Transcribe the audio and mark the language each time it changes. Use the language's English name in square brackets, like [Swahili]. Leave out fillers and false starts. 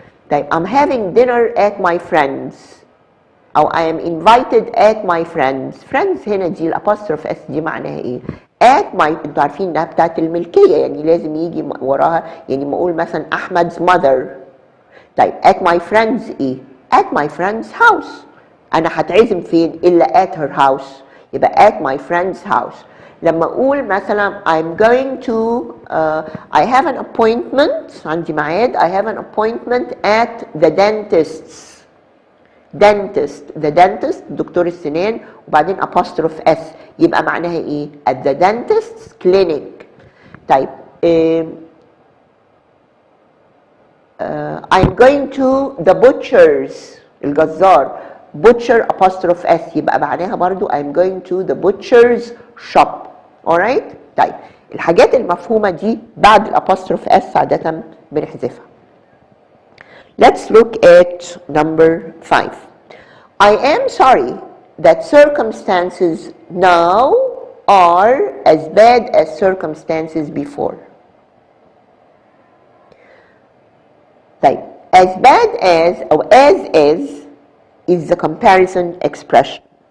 [Arabic] طيب [English] I'm having dinner at my friends، [Arabic] او [English] I am invited at my friends [Arabic] هنا دي الابوستروف اس دي معناها ايه؟ [English] at my، [Arabic] انتوا عارفين انها بتاعت الملكيه يعني لازم يجي وراها، يعني ما اقول مثلا احمد's mother. طيب [English] at my friends [Arabic] ايه؟ [English] at my friend's house. [Arabic] انا هتعزم فين الا [English] at her house، [Arabic] يبقى [English] at my friend's house. [Arabic] لما اقول مثلا [English] I'm going to I have an appointment، [Arabic] عندي ميعاد [English] I have an appointment at the dentist. the dentist [Arabic] دكتور السنان وبعدين [English] apostrophe s، [Arabic] يبقى معناها ايه؟ [English] at the dentist's clinic. طيب I'm going to the butcher's، [Arabic] الجزار [English] butcher apostrophe s، [Arabic] يبقى معناها برضو [English] I'm going to the butcher's shop. alright. [Arabic] طيب الحاجات المفهومة دي بعد الابوستروف s عادة بنحذفها. [English] Let's look at number 5. I am sorry that circumstances now are as bad as circumstances before. طيب as bad as or as is the comparison expression.